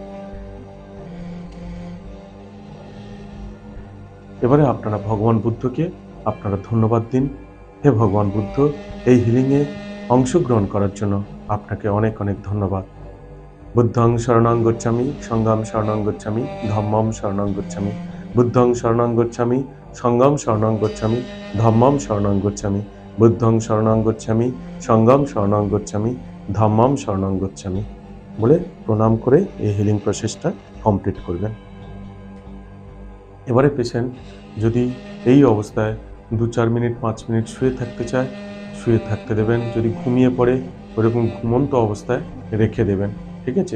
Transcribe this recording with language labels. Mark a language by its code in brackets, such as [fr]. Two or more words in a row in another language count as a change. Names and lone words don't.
[bn] এবারে আপনারা ভগবান বুদ্ধকে আপনারা ধন্যবাদ দিন। হে ভগবান বুদ্ধ, এই হিলিংয়ে অংশগ্রহণ করার জন্য আপনাকে অনেক অনেক ধন্যবাদ। [pi] বুদ্ধং শরণং গচ্ছামি, সংঘং শরণং গচ্ছামি, ধম্মং শরণং গচ্ছামি। বুদ্ধং শরণং গচ্ছামি, সংঘং শরণং গচ্ছামি, ধম্মং শরণং গচ্ছামি। বুদ্ধং শরণং গচ্ছামি, সংঘং শরণং গচ্ছামি, ধম্মং শরণং গচ্ছামি [bn] বলে প্রণাম করে এই হিলিং প্রসেসটা কমপ্লিট করবেন। এবারে পেশেন্ট যদি এই অবস্থায় 2-4 মিনিট 5 মিনিট শুয়ে থাকতে চায়, শুয়ে থাকতে দেবেন। যদি ঘুমিয়ে পড়ে ওরকম ঘুমন্ত অবস্থায় রেখে দেবেন, ঠিক আছে?